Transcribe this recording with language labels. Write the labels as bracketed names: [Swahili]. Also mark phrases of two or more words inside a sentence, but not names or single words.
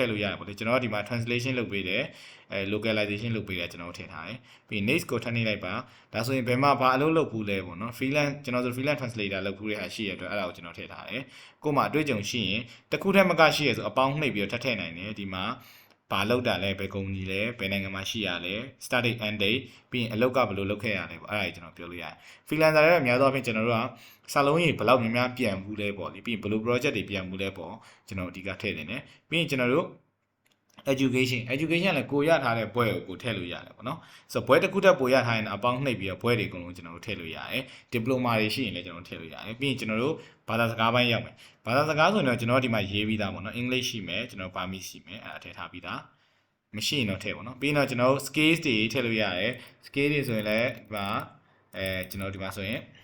[Burmese] ည့်လို့ရတယ်ပေါ့လေကျွန်တော်ဒီမှာ translation လုပ်ပေးတယ်localization လုပ်ပေးတယ်ကျွန်တော်ထည့်ထားတယ်ပြီး next ကိုထပ်နေလိုက်ပါဒါဆိုရင်ဘယ်မှာဘာအ လုပ်လုပ်ဘူးလဲပေါ့နော် freelance ကျွန်တော်ဆို [English] freelance translator [Burmese] လုပ်ဘူးတဲ့ဟာရှိရတဲ့အတွက်အဲ့ဒါကိုကျွန်တော်ထည့်ထားတယ်ကို့မှာအတွေ့အကြုံရှိရင်တစ်ခုထက်မကရှိရဆိုအပေါင်းနှိပ်ပြီးတော့ထည့်နိုင်တယ်ဒီမှာဘာလုပ်တာလဲဘယ်ကုမ္ပဏီလဲဘယ်နိုင်ငံမှာရှိရလဲ [English] start date end date [Burmese] ပြီးရင်အလုပ်ကဘယ်လိုလုပ်ခဲ့ရလဲပေါ့အဲ့ဒါကြီးကျွန်တော်ပြောလို့ရတယ် freelancer တွေကအများသောအားဖြင့်ကျွန်တော်တို့ကစာလုံးကြီးဘယ်လောက်များများပြန်ဘူးလဲပေါ့လေပြီးရင်ဘယ်လို project တွေပြန်ဘူးလဲပေါ့ကျွန်တော်အဓိကထည့်နေတယ်ပြီးရင်ကျွန်တော်တို့ education လည်းကိုရထားတဲ့ဘွဲကိုထည့်လို့ရတယ်ပေါ့နော်ဆိုတော့ဘွဲတစ်ခုတက်ပိုရထားရင်အပေါင်းနှိပ်ပြီးတော့ဘွဲတွေအကုန်လုံးကျွန်တော်တို့ထည့်လို့ရတယ် diploma တွေရှိရင်လည်းကျွန်တော်တို့ထည့်လို့ရတယ်ပြီးရင်ကျွန်တော်တို့ဘာသာစကားပိုင်းရောက်မယ်ဘာသာစကားဆိုရင်တော့ကျွန်တော်ဒီမှာရေးပြီးသားပေါ့နော် English ရှိမယ်ကျွန်တော် Burmese ရှိမယ်အဲ့ဒါထည့်ထားပြီးသားမရှိရင်တော့ထည့်ပေါ့နော်ပြီးရင်တော့ကျွန်တော်တို့ skills တွေထည့်လို့ရတယ် skills တွေဆိုရင်လည်းဒီမှာကျွန်တော်ဒီမှာဆိုရင်